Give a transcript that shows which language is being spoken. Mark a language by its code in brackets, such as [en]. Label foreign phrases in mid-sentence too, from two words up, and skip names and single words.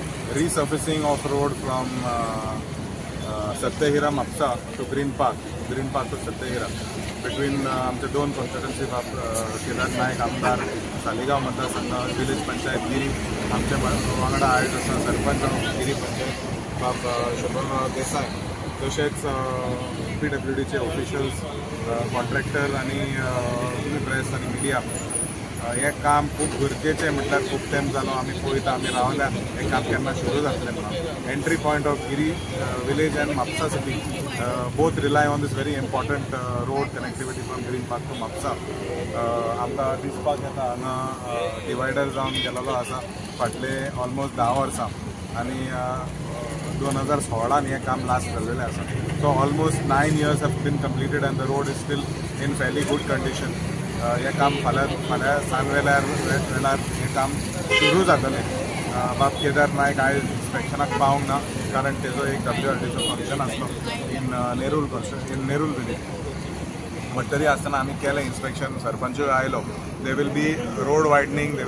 [en] resurfacing of road from Satyahira Mapsa to Green Park to Satyahira. [mr] Between आमचे दोन कॉन्स्टिट्युएन्सी केदार नायक आमदार सालिगांव मतदारसंघ विलेज पंचायत गिरी आमच्या वांगडा आहेत असा सरपंच गिरी पंचायत बाब शोभनराव देसाय तसेच PWDचे [en] officials contractor [kok] आणि तुम्ही प्रेस आणि मिडिया हे काम खूप गरजेचें म्हटल्यार खूप टायम जालो आमी पळयता आमी रावल्या हे काम केन्ना सुरू जातलें म्हणून [en] entry point of Giri village and Mapusa city both rely on this very important road connectivity from Green Park to Mapusa [kok] आमकां दिसपाक येता हांगा डिवायडर जावन गेलेलो आसा फाटले ऑलमोस्ट 10 वर्सां आनी 2016 हे काम लास्ट जाल्लेलें आसा [en] so almost 9 years have been completed and the road is still in fairly good condition. [kok] हे काम फाल्यां सांज वेल्यार हे काम सुरू जातलें बाब केदार नायक आयज इन्स्पेक्शनाक पावंक ना कारण तेजो एक WRDचो फंक्शन आसलो इन नेरूल विलेज बट तरी आसतना आमी केलें इन्स्पेक्शन सरपंच आयलो [en] they will be road widening they